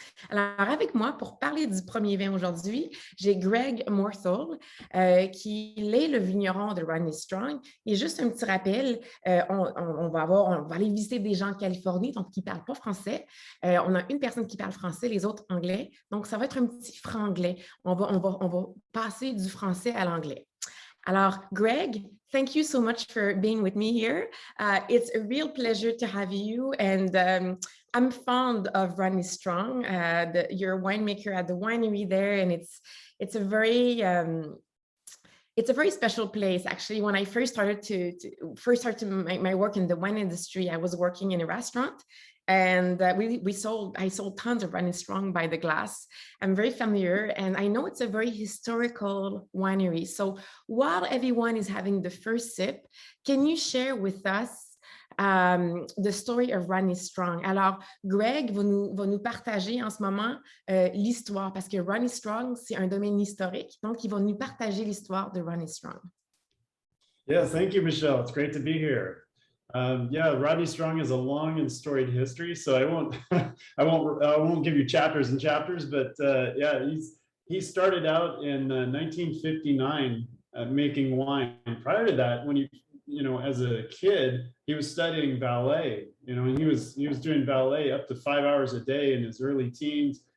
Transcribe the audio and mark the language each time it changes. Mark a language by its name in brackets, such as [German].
[French] Alors, avec moi, pour parler du premier vin aujourd'hui, j'ai Greg Morthal, qui est le vigneron de Rodney Strong. Et juste un petit rappel, on va aller visiter des gens en Californie, donc qui ne parlent pas français. On a une personne qui parle français, les autres anglais. Donc, ça va être un petit franglais. On va passer du français à l'anglais. [English] Alors, Greg, thank you so much for being with me here. It's a real pleasure to have you. And I'm fond of Rodney Strong, your winemaker at the winery there. And it's a very special place. Actually, when I first started my work in the wine industry, I was working in a restaurant. And I sold tons of Rodney Strong by the glass. I'm very familiar, and I know it's a very historical winery. So while everyone is having the first sip, can you share with us the story of Rodney Strong? [French] Alors, Greg va nous partager en ce moment l'histoire, parce que Rodney Strong, c'est un domaine historique, donc il va nous partager l'histoire de Rodney Strong. [English] Yeah, thank you, Michelle. It's great to be here. Yeah, Rodney Strong has a long and storied history, so I won't I won't give you chapters and chapters, but yeah, he started out in 1959 making wine. And prior to that, when as a kid, he was studying ballet, and he was doing ballet up to 5 hours a day in his early teens.